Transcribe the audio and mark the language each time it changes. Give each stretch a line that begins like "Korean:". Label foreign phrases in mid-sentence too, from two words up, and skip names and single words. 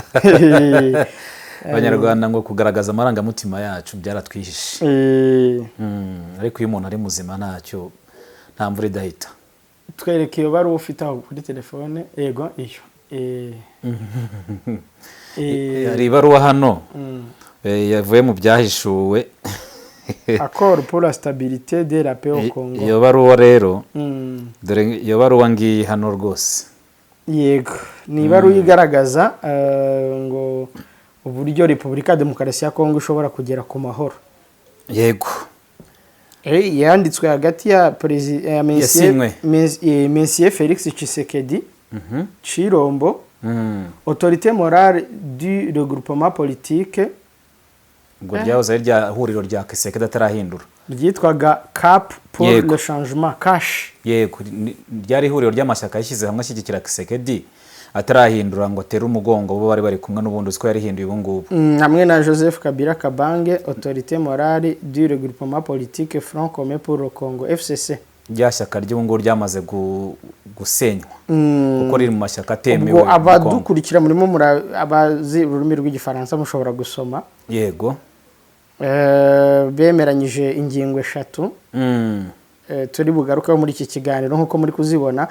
Kinyarwanda: Abanyarwanda ngo kugaragaza amarangamutima yacu byaratwihishe. Ariko iyo umuntu ari muzima ntacyo, nta mvura idahita. Twereke iyo bari ufite aho kuri telefone. Yego iyo hari ibaruwa hano yavuye mu byahishuwe.
French: Accord pour la stabilité de la paix au Congo.
Kinyarwanda: Iyo baruwa rero dore iyo baruwa ngiyi hano rwose. Yego ni ibaruwa igaragaza ngo uburyo Repubulika Demokarasi ya Congo ishobora kugera ku mahoro. Yego yanditswe hagati ya Monsieur Félix Tshisekedi Chirombo,
French: autorité morale du regroupement politique,
Kinyarwanda: ngo ryahoze ari rya huriro rya Kisekedi atarahindura, ryitwaga Cap pour le changement cash. Yego ryari huriro ry'amashyaka yashyize hamwe ashyigikira Kisekedi atarahindura ngo atere umugongo bo bari bari kumwe n'ubundi uko yari hinduye ubungubu, hamwe na Joseph Kabila Kabange,
French: autorité morale du regroupement politique Front commun pour le Congo FCC.
Kinyarwanda: Ryashyaka ry'ubungubu ryamaze gusenywa kuko riri mu mashyaka atemewe. Ubwo abadukurikira murimo abazi ururimi rw'igifaransa mushobora gusoma. Yego bemeranyije ingingo 3 turi bugaruka muri iki kiganiro nkuko muri kuzibona.